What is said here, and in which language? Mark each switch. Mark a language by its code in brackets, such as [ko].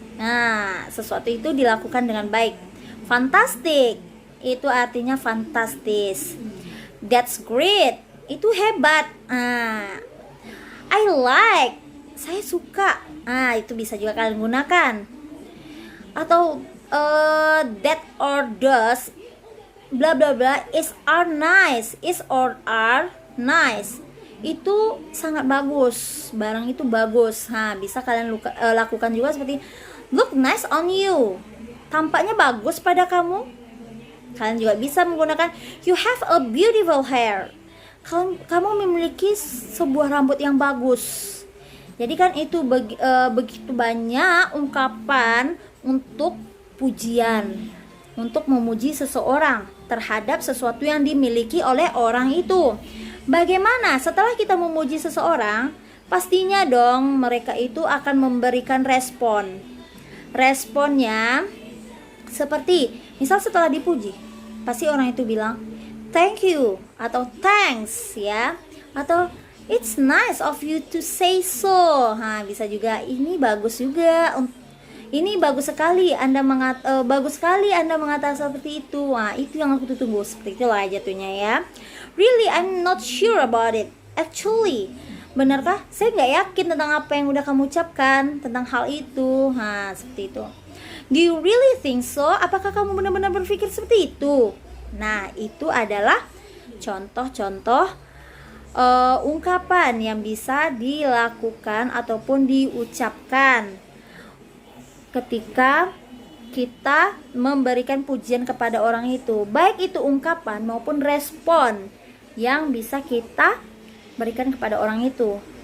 [id] Nah, sesuatu itu dilakukan dengan baik. Fantastic itu artinya fantastis. [en] That's great [id] itu hebat. [en] I like, [id] saya suka. Itu bisa juga kalian gunakan. [en] Atau that or does bla bla bla is or are nice. [id] Itu sangat bagus, barang itu bagus. Bisa kalian lakukan juga seperti [en] look nice on you. [id] Tampaknya bagus pada kamu. Kalian juga bisa menggunakan [en] you have a beautiful hair. [id] Kamu memiliki sebuah rambut yang bagus. Jadi kan itu begitu banyak ungkapan untuk pujian, untuk memuji seseorang terhadap sesuatu yang dimiliki oleh orang itu. Bagaimana setelah kita memuji seseorang, pastinya dong mereka itu akan memberikan respon. Responnya seperti, misal setelah dipuji, pasti orang itu bilang [en] thank you [id] atau thanks ya, atau [en] it's nice of you to say so. [id] Bisa juga ini bagus juga. Ini bagus sekali Anda bagus sekali Anda mengatakan seperti itu. Itu yang aku tunggu, seperti itulah jatuhnya ya. [en] Really, I'm not sure about it. Actually, benarkah? [id] Saya nggak yakin tentang apa yang udah kamu ucapkan tentang hal itu. Seperti itu. [en] Do you really think so? [id] Apakah kamu benar-benar berpikir seperti itu? Nah, itu adalah contoh-contoh ungkapan yang bisa dilakukan ataupun diucapkan ketika kita memberikan pujian kepada orang itu, baik itu ungkapan maupun respon yang bisa kita berikan kepada orang itu.